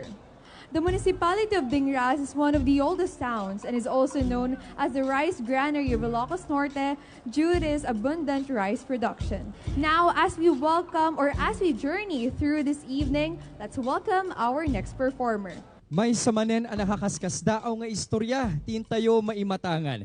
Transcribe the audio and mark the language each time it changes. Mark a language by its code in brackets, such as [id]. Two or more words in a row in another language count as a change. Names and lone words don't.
[en] The municipality of Dingras is one of the oldest towns and is also known as the rice granary of Ilocos Norte due to its abundant rice production. Now, as we journey through this evening, let's welcome our next performer. [ilo] May samanen ang nakakaskas daaw nga istorya, tintayo maimatangan.